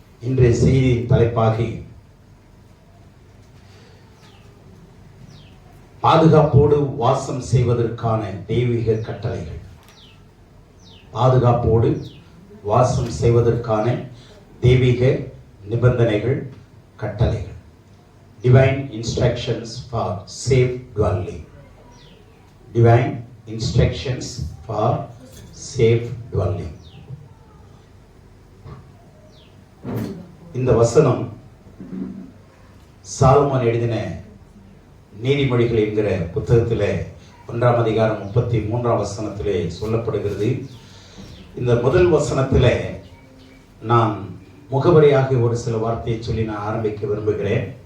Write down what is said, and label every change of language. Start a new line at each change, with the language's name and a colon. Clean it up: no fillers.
Tamil: இன்றைய செய்தியின் தலைப்பாகி பாதுகாப்போடு வாசம் செய்வதற்கான தெய்வீக கட்டளைகள். பாதுகாப்போடு வாசம் செய்வதற்கான தெய்வீக நிபந்தனைகள், கட்டளைகள்.
English: Divine instructions for safe dwelling. Divine instructions for safe dwelling.
Tamil: இந்த வசனம் சாலமோன் எழுதின நீதிமொழிகள் என்கிற புத்தகத்திலே 1ஆம் அதிகாரம் 33ஆம் வசனத்திலே சொல்லப்படுகிறது. இந்த முதல் வசனத்திலே நான் முகவரியாக ஒரு சில வார்த்தையை சொல்லி நான் ஆரம்பிக்க விரும்புகிறேன்.